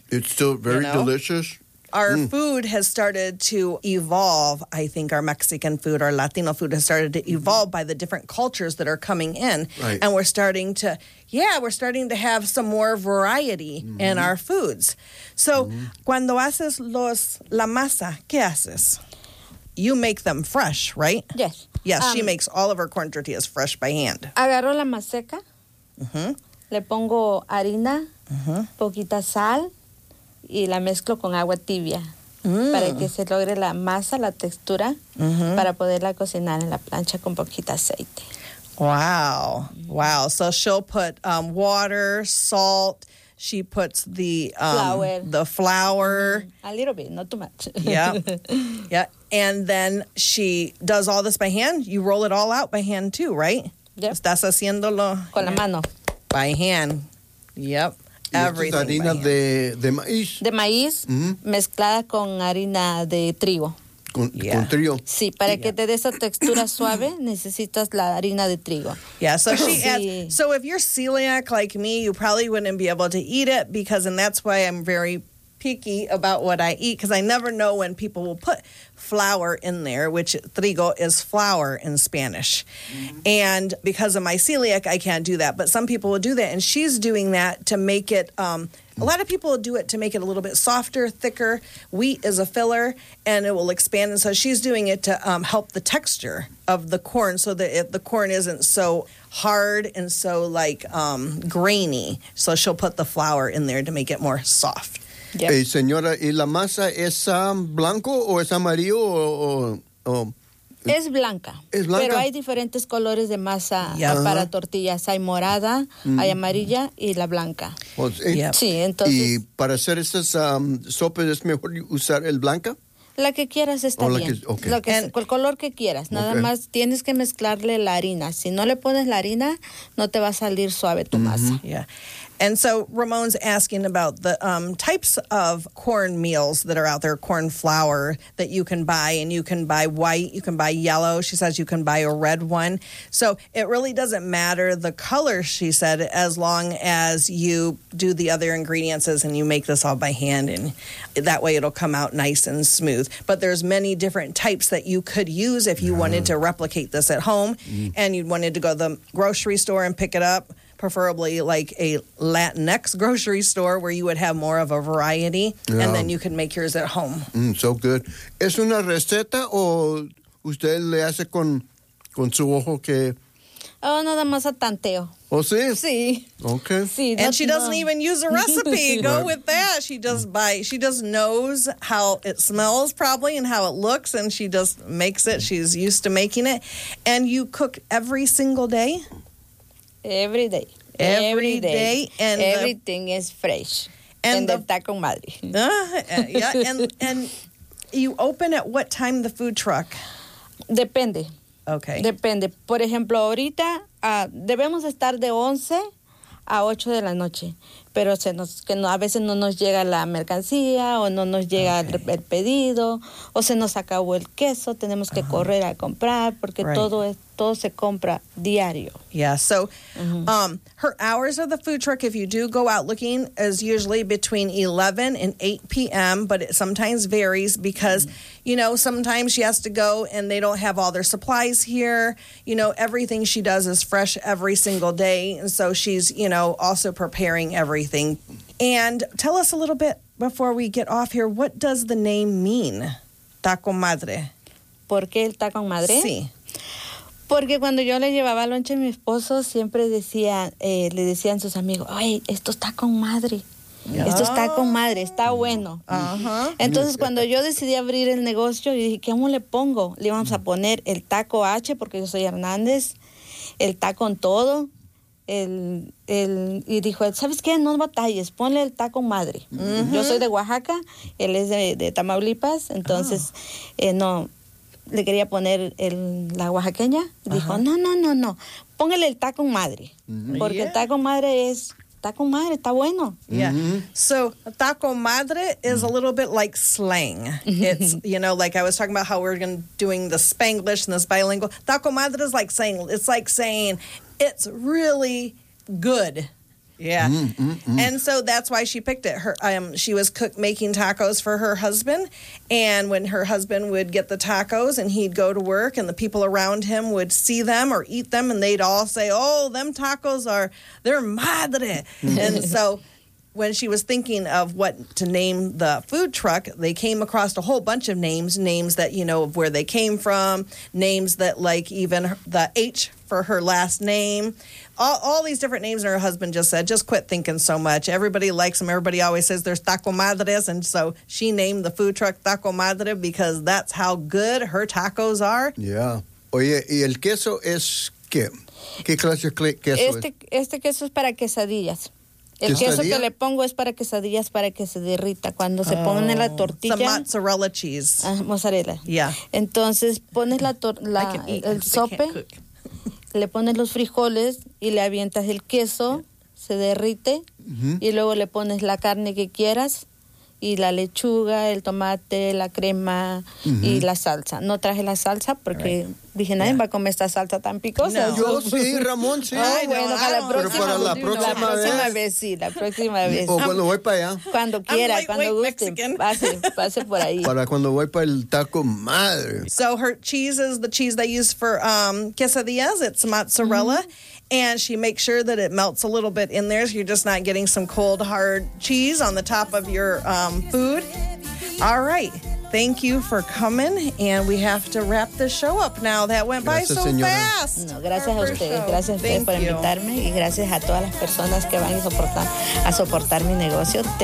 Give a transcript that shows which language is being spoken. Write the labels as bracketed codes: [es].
[en] It's still very delicious. Our food has started to evolve. I think our Mexican food, our Latino food has started to evolve by the different cultures that are coming in. Right. And we're starting to have some more variety in our foods. [es] So, cuando haces la masa, ¿qué haces? [en] You make them fresh, right? Yes. Yes, she makes all of her corn tortillas fresh by hand. [es] Agarro la maseca. Le pongo harina, poquita sal. Y la mezclo con agua tibia para que se logre la masa, la textura, para poderla cocinar en la plancha con poquita aceite. [en] Wow. Wow. So she'll put water, salt. She puts the flour. A little bit, not too much. Yeah. Yeah. And then she does all this by hand. You roll it all out by hand too, right? Yep. [es] Estás haciéndolo. Con la mano. [en] By hand. Yep. Everything. [es] Es harina de maíz. De maíz mezclada con harina de trigo. Con trigo. Sí, para que te dé esa textura suave, necesitas la harina de trigo. [en] Yeah, so she adds. So if you're celiac like me, you probably wouldn't be able to eat it because, and that's why I'm very picky about what I eat, because I never know when people will put flour in there, which trigo is flour in Spanish. And because of my celiac, I can't do that. But some people will do that. And she's doing that to make it, a lot of people will do it to make it a little bit softer, thicker. Wheat is a filler and it will expand. And so she's doing it to help the texture of the corn so that the corn isn't so hard and so grainy. So she'll put the flour in there to make it more soft. Yep. [es] Hey, señora, ¿y la masa es blanco o es amarillo o es blanca? Es blanca. Pero hay diferentes colores de masa para tortillas. Hay morada, hay amarilla y la blanca. Sí, entonces. ¿Y para hacer esas sopas es mejor usar el blanca? La que quieras está bien. El color que quieras. Nada más tienes que mezclarle la harina. Si no le pones la harina, no te va a salir suave tu masa. [en] And so Ramon's asking about the types of corn meals that are out there, corn flour that you can buy. And you can buy white, you can buy yellow. She says you can buy a red one. So it really doesn't matter the color, she said, as long as you do the other ingredients and you make this all by hand. And that way it'll come out nice and smooth. But there's many different types that you could use if you wanted to replicate this at home and you wanted to go to the grocery store and pick it up. preferably like a Latinx grocery store where you would have more of a variety, yeah. And then you can make yours at home. Mm, so good. [es] ¿Es una receta o usted le hace con su ojo que...? Oh, nada más a tanteo. Oh, sí? Sí. [en] Okay. [es] Sí, [en] and she doesn't even use a recipe. Go right. With that. She just bites. She just knows how it smells probably and how it looks, and she just makes it. She's used to making it. And you cook every single day? Every day. Every day. And everything is fresh. And the taco madre. And you open at what time the food truck? [es] Depende. [en] Okay. [es] Depende. Por ejemplo, ahorita debemos estar de 11 a 8 de la noche, pero a veces no nos llega la mercancía o no nos llega el pedido o se nos acabó el queso, tenemos que correr a comprar porque todo se compra diario. [en] Yeah, so her hours of the food truck, if you do go out looking, is usually between 11 and 8 p.m., but it sometimes varies because, you know, sometimes she has to go and they don't have all their supplies here. You know, everything she does is fresh every single day, and so she's, you know, also preparing everything. And tell us a little bit before we get off here, what does the name mean, Taco Madre? [es] ¿Por qué el Taco Madre? Sí. Porque cuando yo le llevaba lonche a mi esposo, siempre decía, le decían sus amigos, ay, esto está con madre, esto está con madre, está bueno. Entonces, cuando yo decidí abrir el negocio, yo dije, ¿cómo le pongo? Le íbamos a poner el taco H, porque yo soy Hernández, el taco en todo, y dijo, ¿sabes qué? No batalles, ponle el taco madre. Yo soy de Oaxaca, él es de Tamaulipas, entonces, le quería poner la oaxaqueña. Dijo, no. Póngale el taco madre. Porque el taco madre es taco madre. Está bueno. [en] Yeah. So, taco madre is a little bit like slang. It's, you know, like I was talking about how we're doing the Spanglish and this bilingual. Taco madre is like saying, it's like saying, it's really good. Yeah. And so that's why she picked it. She was making tacos for her husband. And when her husband would get the tacos and he'd go to work and the people around him would see them or eat them and they'd all say, oh, them tacos they're madre. And so when she was thinking of what to name the food truck, they came across a whole bunch of names that, you know, of where they came from, names that like even the H for her last name. All these different names, and her husband just said, just quit thinking so much. Everybody likes them. Everybody always says there's taco madres, and so she named the food truck Taco Madre because that's how good her tacos are. [es] Yeah. Oye, ¿y el queso es qué? ¿Qué clase de queso es? Este queso es para quesadillas. El queso que le pongo es para quesadillas, para que se derrita. Cuando se pone en la tortilla. [en] Some mozzarella cheese. Mozzarella. Yeah. [es] Entonces pones el sope. Le pones los frijoles y le avientas el queso, se derrite, y luego le pones la carne que quieras y la lechuga, el tomate, la crema y la salsa. No traje la salsa porque dije, nadie va a comer esta salsa tan picosa. No. Yo sí, Ramón, sí. Para la próxima vez. La próxima vez. O cuando voy para allá. Cuando quiera, cuando guste. Pase por ahí. Para cuando voy para el taco madre. [en] So her cheese is the cheese they use for quesadillas. It's mozzarella. And she makes sure that it melts a little bit in there so you're just not getting some cold, hard cheese on the top of your food. All right. Thank you for coming. And we have to wrap the show up now. That went by so fast. [es] No, gracias a ustedes. Gracias a ustedes por invitarme. Y gracias a todas las personas que van a soportar mi negocio. [en] Thank